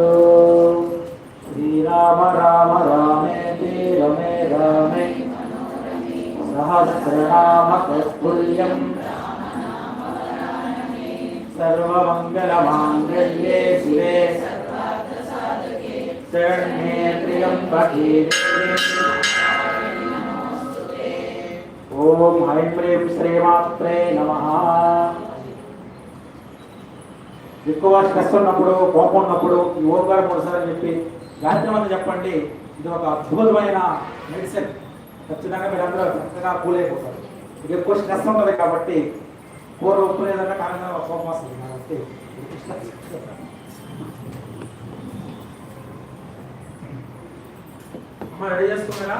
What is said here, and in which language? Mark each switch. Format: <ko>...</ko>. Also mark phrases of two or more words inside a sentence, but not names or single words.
<sa>श्रीराम राम रामेति रमे रामे सहस्रनाम तत्तुल्यं सर्वमङ्गलमाङ्गल्ये शिवे शरण्ये त्र्यम्बके ओम ऐं प्रेम श्रीमात्रे नमः।</sa> <te>ఎక్కువ స్ట్రెస్ ఉన్నప్పుడు కోపం ఉన్నప్పుడు ఈ ఓంకారం మూడుసార్లు చెప్పి గాయత్రి మంత్రం చెప్పండి. ఇది ఒక అద్భుతమైన మెడిసిన్. ఖచ్చితంగా మీరు అందరూ చక్కగా కూల్ అయిపోతారు. ఇది ఎక్కువ స్ట్రెస్ ఉంటుంది కాబట్టి కూర ఉప్పు లేదన్నా కారణంగా కోపం వస్తుంది కాబట్టి అమ్మ రెడీ చేసుకున్నారా?</te>